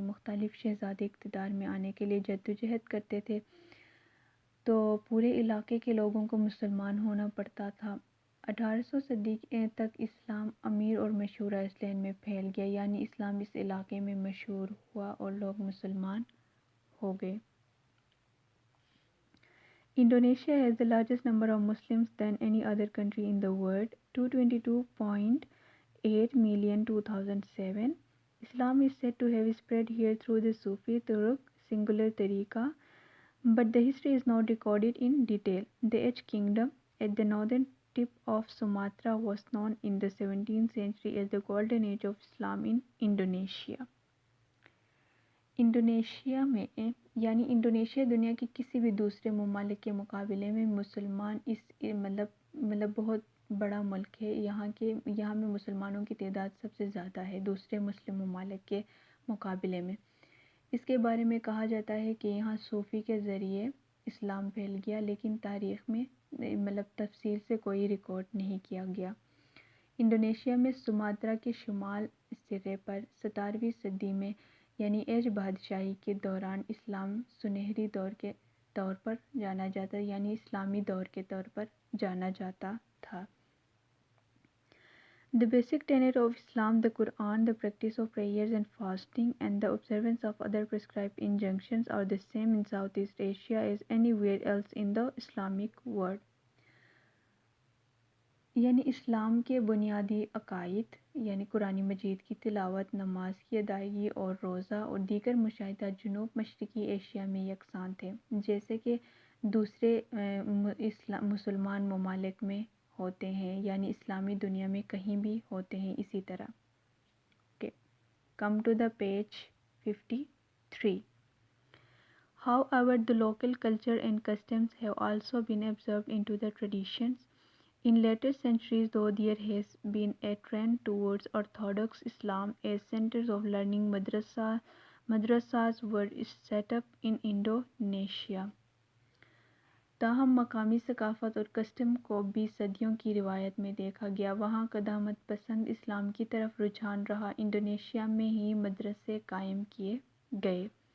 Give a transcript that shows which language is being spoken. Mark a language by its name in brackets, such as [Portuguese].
[Hindi] मुख्तलिफ शहज़ादे इक़्तिदार में आने के लिए जद्दोजहद करते थे, तो पूरे इलाके के लोगों को मुसलमान होना पड़ता था। 1800 सदी तक इस्लाम अमीर और मशहूर आइसलैंड में फैल गया, यानी इस्लाम इस इलाके में मशहूर हुआ और लोग मुसलमान हो गए। [English] Indonesia has the largest number of Muslims than any other country in the world, 222.8 million 2007. Islam is said to have spread here through the Sufi Turk singular tariqa, but the history is not recorded in detail. The H kingdom at the northern tip of Sumatra was known in the 17th century as the golden age of Islam in Indonesia. [Hindi] Indonesia में Indonesia दुनिया के किसी भी दूसरे ममालिक के मुकाबले में मुसलमान मतलब बहुत बड़ा मुल्क है। यहाँ में मुसलमानों की तादाद सबसे ज़्यादा है दूसरे मुस्लिम ममालिक के मुकाबले में। इसके बारे में कहा जाता है कि यहाँ सूफ़ी के ज़रिए इस्लाम फैल गया, लेकिन तारीख़ में तफसील से कोई रिकॉर्ड नहीं किया गया। इंडोनेशिया में सुमात्रा के शुमाल सिरे पर 17वीं सदी में यानी एज बादशाही के दौरान इस्लाम सुनहरी दौर के तौर पर जाना जाता यानी इस्लामी दौर के तौर पर जाना जाता था। [English] The basic tenet of Islam, the Quran, the practice of prayers and fasting, and the observance of other prescribed injunctions are the same in Southeast Asia as anywhere else in the Islamic world. [Hindi] यानी इस्लाम के बुनियादी अकायद यानी कुरानी मजीद की तिलावत, नमाज की अदायगी और रोज़ा और दीगर मुशाहिदा जुनूब मशरिकी एशिया में यकसान थे, जैसे कि दूसरे मुसलमान ममालिक में होते हैं, यानी इस्लामी दुनिया में कहीं भी होते हैं इसी तरह। [English] Okay, come to the page 53. However, the local culture and customs have also been absorbed into the traditions. In later centuries, though, there has been a trend towards Orthodox Islam as centers of learning. Madrasas were set up in Indonesia. [Hindi] ताहम मकामी सकाफ़त और custom को भी सदियों की रिवायत में देखा गया। वहाँ कदामत पसंद इस्लाम की तरफ रुझान रहा। इंडोनेशिया में ही मदरसे कायम किए गए।